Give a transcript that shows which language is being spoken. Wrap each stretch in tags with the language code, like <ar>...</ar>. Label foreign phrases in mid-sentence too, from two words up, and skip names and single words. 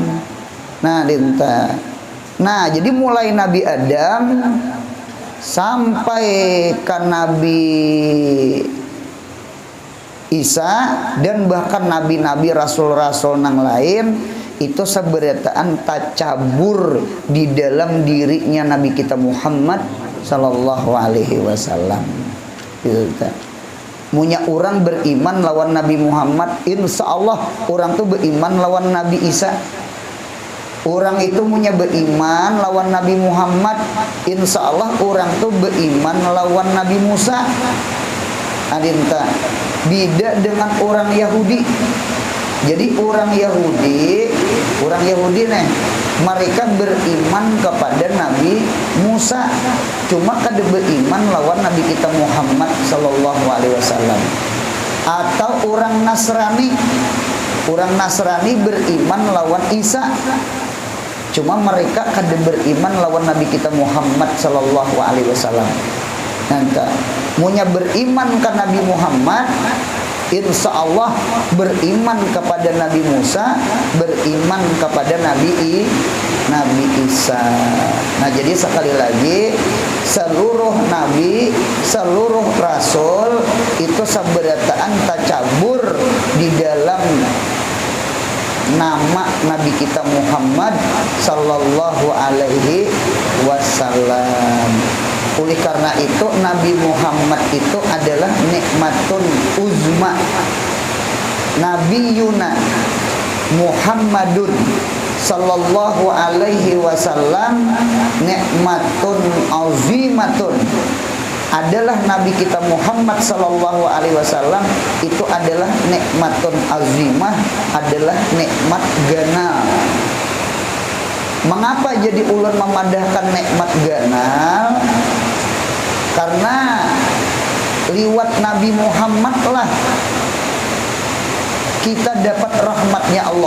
<id>Nah, jadi mulai Nabi Adam sampai ke Nabi Isa dan bahkan nabi-nabi, rasul-rasul nang lain itu seberataan tacabur di dalam dirinya Nabi kita Muhammad</id> <ar>صلى الله عليه وسلم.</ar> <bjn>Munya orang beriman lawan Nabi Muhammad,</bjn> <ar>إن شاء الله</ar> <bjn>orang tuh beriman lawan Nabi Isa. Orang itu punya beriman lawan Nabi Muhammad,</bjn> <ar>إن شاء الله</ar> <bjn>orang tuh beriman lawan Nabi Musa.</bjn> <id>Beda dengan orang Yahudi.</id> <bjn>Jadi orang Yahudi nih, mereka beriman kepada Nabi Musa, cuma kada beriman lawan Nabi kita Muhammad</bjn> <ar>صلى الله عليه وسلم.</ar> <bjn>Atau orang Nasrani beriman lawan Isa, cuma mereka kada beriman lawan Nabi kita Muhammad</bjn> <ar>صلى الله عليه وسلم.</ar> <bjn>Nanti munya beriman ke Nabi Muhammad,</bjn> <ar>إن شاء الله</ar> <bjn>beriman kepada Nabi Musa, beriman kepada Nabi Isa.</bjn> <id>Nah, jadi sekali lagi seluruh nabi, seluruh rasul itu seberataan tacabur di dalam nama Nabi kita Muhammad</id> <ar>صلى الله عليه وسلم.</ar> <id>Oleh karena itu Nabi Muhammad itu adalah</id> <ar>نعمة عظمى. نبينا محمد صلى الله عليه وسلم نعمة عظيمة.</ar> <id>adalah Nabi kita Muhammad</id> <ar>صلى الله عليه وسلم</ar> <id>itu adalah</id> <ar>نعمة عظيمة,</ar> <id>adalah</id> <bjn>nikmat ganal. Mengapa jadi ulun memadahkan nikmat ganal?</bjn> <id>Karena liwat Nabi Muhammad lah kita dapat rahmatnya Allah.</id>